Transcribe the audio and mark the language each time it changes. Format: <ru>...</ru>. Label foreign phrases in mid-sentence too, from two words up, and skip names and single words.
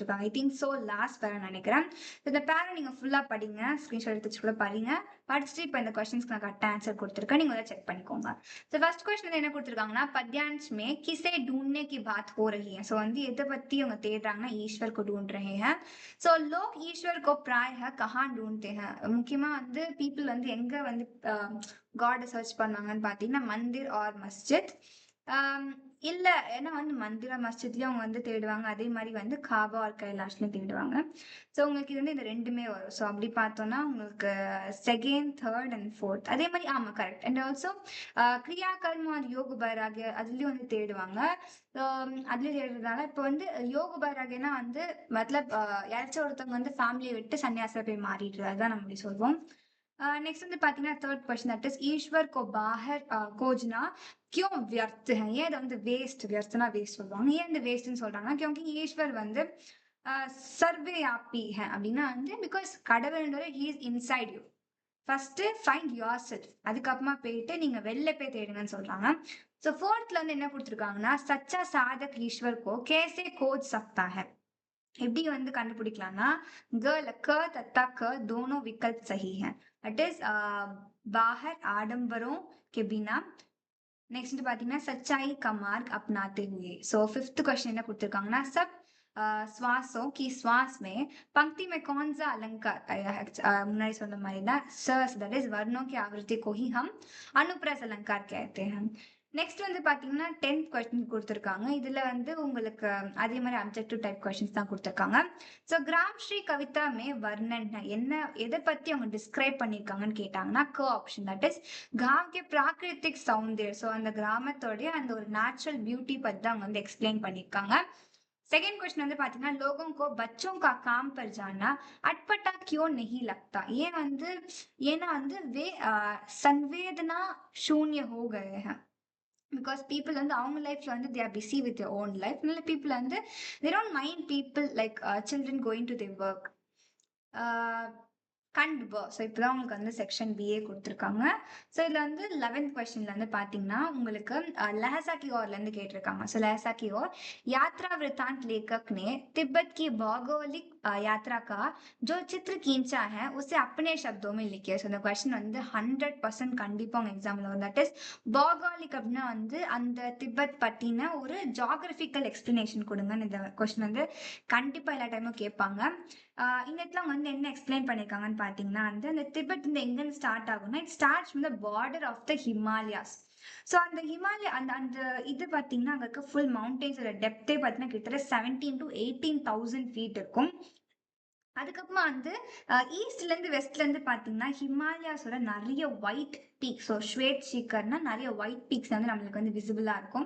<en>I think so last para நினைக்கிறேன்.</en> <ta>இந்த பேரா நீங்க ஃபுல்லா படிங்க, ஸ்கிரீன்ஷாட் எடுத்து கூட படிங்க. படிச்சுட்டு இப்போ இந்த கொஸ்டின்ஸ்க்கு நான் கரெக்டாக ஆன்சர் கொடுத்துருக்கேன். நீங்க அதை செக் பண்ணிக்கோங்க.</ta> <en>so first question</en> <ta>என்ன கொடுத்துருக்காங்கன்னா</ta> <hi>पद्यांश में किसे ढूंढने की बात हो रही है.</hi> <ta>ஸோ வந்து எதை பத்தி அவங்க தேடுறாங்கன்னா</ta> <hi>ईश्वर को ढूंढ रहे हैं. ஸோ लोग ईश्वर को प्रायः कहाँ ढूंढते हैं.</hi> <ta>முக்கியமா வந்து பீப்புள் வந்து எங்க வந்து</ta> <en>God search</en> <ta>பண்ணுவாங்கன்னு பாத்தீங்கன்னா மந்திர் ஆர் மஸ்ஜித். இல்ல ஏன்னா வந்து மந்திர மஸ்ஜித்லயும் அவங்க வந்து தேடுவாங்க. அதே மாதிரி வந்து காபா ஆர் கைலாஷ்லயும் தேடுவாங்க. ஸோ உங்களுக்கு இது வந்து இந்த ரெண்டுமே வரும். ஸோ அப்படி பார்த்தோம்னா உங்களுக்கு</ta> <en>second, third and fourth</en> <ta>அதே மாதிரி ஆமா கரெக்ட்.</ta> <en>and also</en> <hi>क्रिया कर्म ஆர் योग वैराग्य</hi> <ta>அதுலயும் வந்து தேடுவாங்க. அதுலயும் தேடுறதால இப்போ வந்து யோக பைராகியனா வந்து மத்தலப் யாராச்சும் ஒருத்தவங்க வந்து ஃபேமிலியை விட்டு சன்னியாசில போய் மாறிடுறது, அதுதான் நம்ம இப்படி சொல்வோம்.</ta> <hi>नेक्स्ट</hi> <ta>வந்து பாத்தீங்கன்னா</ta> <en>third question that is</en> <hi>ईश्वर को बाहर खोजना क्यों व्यर्थ है.</hi> <ta>ஏன் இது வந்து வேஸ்ட், व्यर्थனா வேஸ்ட் சொல்லுவாங்க. ஏன் இந்த வேஸ்ட்னு சொல்றாங்கன்னா क्योंकि ஈஸ்வர் வந்து</ta> <hi>सर्वव्यापी है</hi> <ta>அப்படின்னா வந்து பிகாஸ் கடவுள்ன்றது</ta> <en>he is inside you. first find your self,</en> <ta>அதுக்கப்புறமா போயிட்டு நீங்க வெளில போய் தேடுங்கன்னு சொல்றாங்க. ஸோ ஃபோர்த்ல வந்து என்ன கொடுத்துருக்காங்கன்னா</ta> <hi>सच्चा साधक ईश्वर को कैसे खोज सकता है.</hi> <ta>எப்படி வந்து கண்டுபிடிக்கலாம்னா</ta> <hi>क तथा ख दोनों विकल्प सही हैं.</hi> <en>that is</en> <hi>बाहर आडंबरों के बिना. नेक्स्ट பாத்தீங்கன்னா सच्चाई का मार्ग अपनाते हुए.</hi> <en>so fifth question</en> <ta>என்ன கொடுத்திருக்காங்கன்னா</ta> <hi>सब श्वासों की श्वास में पंक्ति में कौन सा अलंकार.</hi> <ta>முன்னாடி சொன்ன மாதிரி தான் சர்ஸ்</ta> <en>that is</en> <hi>वर्णों की आवृत्ति को ही हम अनुप्रास अलंकार कहते हैं.</hi> <ta>நெக்ஸ்ட் வந்து பாத்தீங்கன்னா 10th கொஸ்டின் கொடுத்துருக்காங்க. இதுல வந்து உங்களுக்கு அதே மாதிரி</ta> <en>objective type questions</en> <ta>தான் கொடுத்துருக்காங்க. ஸோ</ta> <hi>ग्राम श्री कविता में वर्णन</hi> <ta>என்ன எதை பத்தி அவங்க டிஸ்கிரைப் பண்ணிருக்காங்கன்னு கேட்டாங்கன்னா க ஆப்ஷன்</ta> <en>that is</en> <hi>गांव के प्राकृतिक सौंदर्य.</hi> <ta>ஸோ அந்த கிராமத்தோடைய அந்த ஒரு</ta> <en>natural beauty</en> <ta>பத்தி தான் அவங்க வந்து எக்ஸ்பிளைன் பண்ணிருக்காங்க.</ta> <en>second question</en> <ta>வந்து பாத்தீங்கன்னா</ta> <hi>लोगों को बच्चों का काम पर जाना अटपटा क्यों नहीं लगता.</hi> <ta>ஏன் வந்து ஏன்னா வந்து</ta> <hi>वे संवेदना शून्य हो गए हैं.</hi> <en>because people</en> <ta>வந்து அவங்க லைஃப்ல வந்து</ta> <en>they are busy with your own life. நல்ல பீப்புள் வந்து they don't mind people like children going to their work.</en> <ta>கண்டிப்பா. ஸோ இப்போதான் உங்களுக்கு வந்து செக்ஷன் பிஏ கொடுத்துருக்காங்க. ஸோ இதில் வந்து 11th क्वेश्चनல வந்து பார்த்தீங்கன்னா உங்களுக்கு</ta> <hi>लहजा की ओर</hi> <ta>இருந்து கேட்டிருக்காங்க.</ta> <hi>ஸோ लहजा की ओर यात्रा वृत्तांत लेखक ने तिब्बत की भौगोलिक यात्रा का जो चित्र खींचा है उसे अपने शब्दों में लिखिए.</hi> <ta>ஸோ இந்த கொஸ்டின் வந்து 100% கண்டிப்பா உங்க எக்ஸாம்ல வரும்.</ta> <en>that is</en> <ta>பௌகோலிக் அப்படின்னா வந்து அந்த திபெத் பத்தின ஒரு</ta> <en>geographical explanation</en> <ta>கொடுங்கன்னு இந்த கொஸ்டின் வந்து கண்டிப்பா எல்லா டைமும் கேட்பாங்க. இந்த இடத்துல அவங்க வந்து என்ன எக்ஸ்பிளைன் பண்ணிருக்காங்கன்னு பாத்தீங்கன்னா வந்து அந்த திபெத் வந்து எங்க ஸ்டார்ட் ஆகும்னா</ta> <en>it starts from the border of the Himalayas.</en> <ta>ஸோ அந்த ஹிமாலயா அந்த அந்த இது பார்த்தீங்கன்னா அங்கே இருக்க ஃபுல் மவுண்டெயின்ஸோட டெப்த்தே பார்த்தீங்கன்னா கிட்டத்தட்ட 17 to 18,000 feet இருக்கும். அதுக்கப்புறமா வந்து ஈஸ்ட்ல இருந்து வெஸ்ட்ல இருந்து பாத்தீங்கன்னா ஹிமாலயாஸோட நிறைய</ta> <en>white peaks,</en> <ta>ஸோ ஸ்வேட் சீக்கர்னா நிறைய</ta> <en>white peaks</en> <ta>வந்து நம்மளுக்கு வந்து விசிபிளா இருக்கும்.</ta>